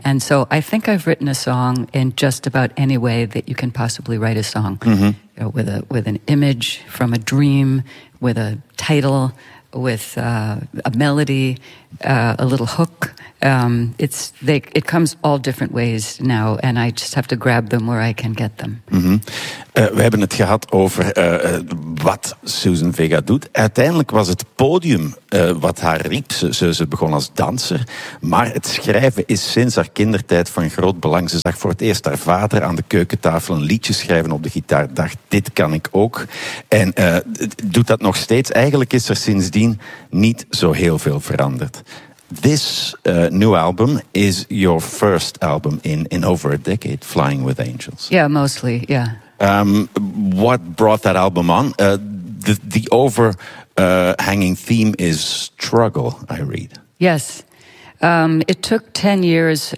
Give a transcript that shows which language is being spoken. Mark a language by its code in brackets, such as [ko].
[en] And so I think I've written a song in just about any way that you can possibly write a song. Mm-hmm. You know, with an image from a dream, with a title, with a melody, a little hook. It comes all different ways now, and I just have to grab them where I can get them. Mm-hmm. [nl] We hebben het gehad over wat Suzanne Vega doet. Uiteindelijk was het podium wat haar riep. Ze begon als danser, maar het schrijven is sinds haar kindertijd van groot belang. Ze zag voor het eerst haar vader aan de keukentafel een liedje schrijven op de gitaar. Dacht, dit kan ik ook. En doet dat nog steeds. Eigenlijk is er sindsdien niet zo heel veel veranderd. [en] This new album is your first album in over a decade, Flying With Angels. Yeah, mostly, yeah. What brought that album on? The overhanging theme is struggle, I read. Yes. It took 10 years.